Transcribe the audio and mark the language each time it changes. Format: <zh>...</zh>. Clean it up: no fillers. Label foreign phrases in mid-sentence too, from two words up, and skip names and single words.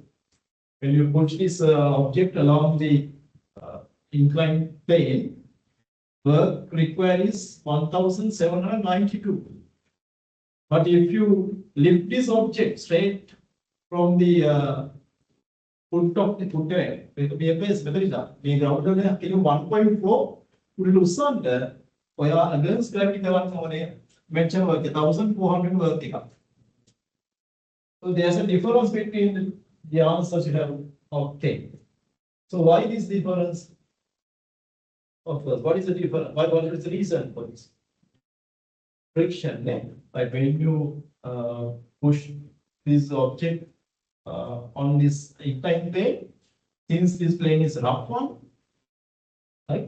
<en>When you push this object along the inclined plane, work required is 1792. But if you lift this object straight from the foot of the footway, the ground 1.4</en> <si>උඩට උස්සන්න ඔයා</si> <en>against gravity</en> <si>කරන්න ඕනේ</si> <en>mention work 1400 work එකක්. So there's a difference between the answers you have obtained. So why this difference? Of course, what is the difference? What is the reason for this? Friction, like when you push this object on this inclined plane, since this plane is rough one, right?</en>